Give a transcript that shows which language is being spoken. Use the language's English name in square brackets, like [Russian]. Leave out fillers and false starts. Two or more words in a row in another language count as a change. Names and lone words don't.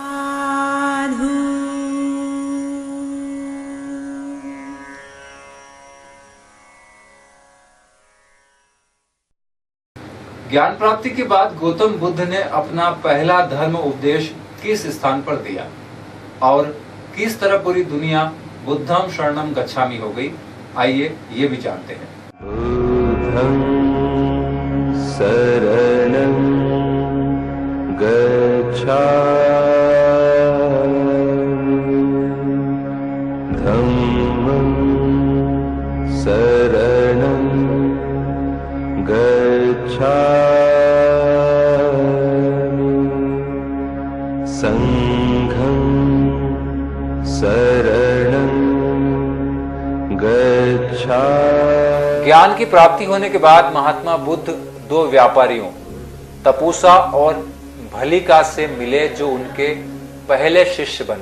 [Hindi] ज्ञान प्राप्ति के बाद गौतम बुद्ध ने अपना पहला धर्म उपदेश किस स्थान पर दिया और किस तरह पूरी दुनिया [Pali] बुद्धम शरणम गच्छामि [Hindi] हो गई, आइए ये भी जानते हैं। [Pali] बुद्धं शरणं गच्छामि धम्मं शरणं गच्छामि संघं शरणं गच्छामि। [Hindi] ज्ञान की प्राप्ति होने के बाद महात्मा बुद्ध 2 व्यापारियों तपूसा और भलिका से मिले, जो उनके पहले शिष्य बने।